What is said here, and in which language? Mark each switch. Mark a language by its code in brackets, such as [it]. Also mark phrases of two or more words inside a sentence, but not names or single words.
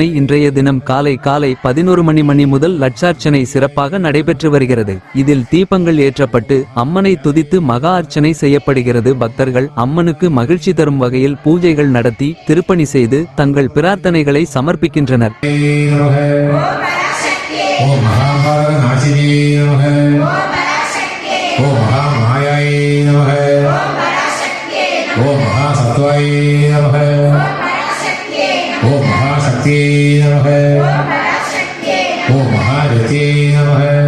[ta] இன்றைய தினம் காலை 11 மணி முதல் லட்சார்ச்சனை சிறப்பாக நடைபெற்று வருகிறது. இதில் தீபங்கள் ஏற்றப்பட்டு அம்மனை துதித்து மகா அர்ச்சனை செய்யப்படுகிறது. பக்தர்கள் அம்மனுக்கு மகிழ்ச்சி தரும் வகையில் பூஜைகள் நடத்தி திருப்பணி செய்து தங்கள் பிரார்த்தனைகளை சமர்ப்பிக்கின்றனர். [sa] ओम महासत्वाय नमः। ओम महाशक्ति नमः। ओम महारति नमः।